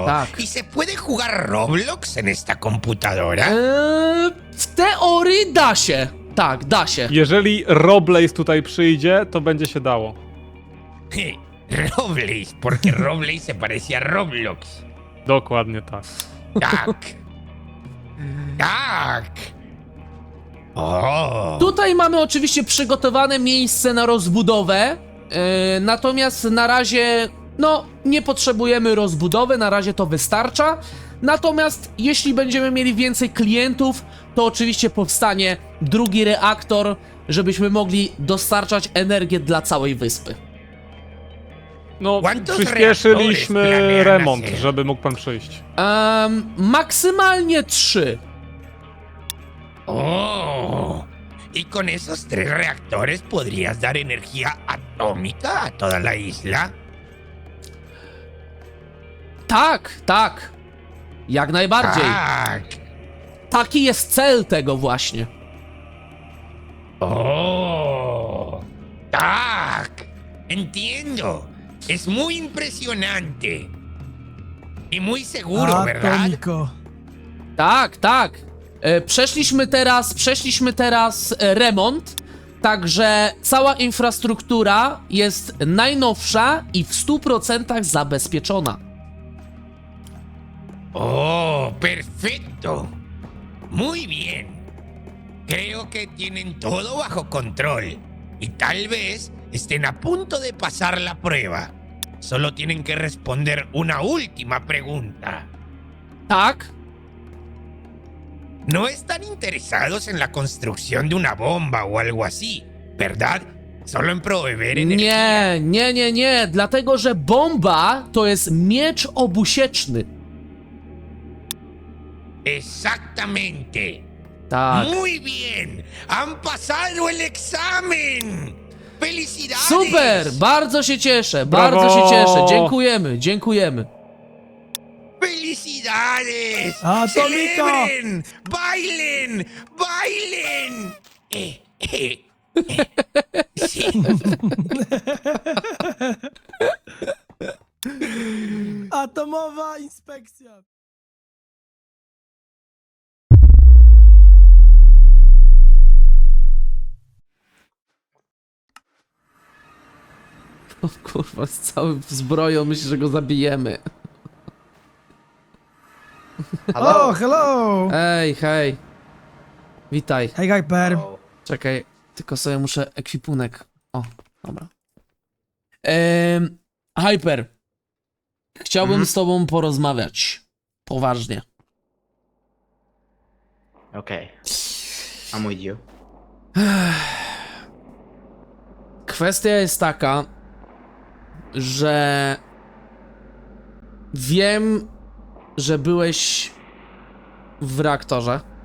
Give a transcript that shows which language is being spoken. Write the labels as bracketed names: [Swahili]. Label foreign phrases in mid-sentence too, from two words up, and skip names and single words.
[Polish] Tak. [Spanish] ¿Y se puede jugar Roblox en esta computadora? [Polish] W teorii da się. Tak, da się. Jeżeli Roblaze tutaj przyjdzie, to będzie się dało. Roblox, [Spanish] porque Roblox se parece a Roblox. [Polish] Dokładnie tak. Tak. Tak. O. Tutaj mamy oczywiście przygotowane miejsce na rozbudowę, natomiast na razie, nie potrzebujemy rozbudowy, na razie to wystarcza. Natomiast jeśli będziemy mieli więcej klientów, to oczywiście powstanie drugi reaktor, żebyśmy mogli dostarczać energię dla całej wyspy. No, [Spanish] ¿Cuántos [Polish] przyspieszyliśmy [Spanish] reactores planean [Polish] remont, [Spanish] hacer? [Polish] żeby mógł pan przyjść. Maksymalnie 3. Oh. [Spanish] Y con esos 3 reactores podrías dar energía atómica a toda la isla. [Polish] Tak. Jak najbardziej. Tak. Taki jest cel tego właśnie. Oh. Tak. [Spanish] Entiendo. Es muy impresionante. Y muy seguro, ¿verdad? Atomiko. [Polish] Tak. Przeszliśmy teraz remont, także cała infrastruktura jest najnowsza i w 100% zabezpieczona. [Spanish] Oh, perfecto. Muy bien. Creo que tienen todo bajo control. Y tal vez estén a punto de pasar la prueba. Solo tienen que responder una última pregunta. [Polish] Tak? [Spanish] No están interesados en la construcción de una bomba o algo así, ¿verdad? Solo en proveer energía. [Polish] Nie, dlatego że bomba to jest miecz obusieczny. [Spanish] Exactamente. [Polish] Tak. [Spanish] Muy bien. Han pasado el examen. ¡Felicidades! [Polish] Super! Bardzo się cieszę, Brawo! bardzo się cieszę. Dziękujemy. [Spanish] ¡Felicidades! Atomito! ¡Celebren! ¡Bailen! Sí. [Polish] Atomowa inspekcja. O kurwa, z całym zbroją myślę, że go zabijemy. [English] O, hello! [Polish] Hej. Witaj. Hej, Hyper. Czekaj, tylko sobie muszę ekwipunek. O, dobra. Hyper. Chciałbym z tobą porozmawiać. Poważnie. [English] Okay. I'm with you. [Polish] Kwestia jest taka, że wiem, że byłeś w reaktorze.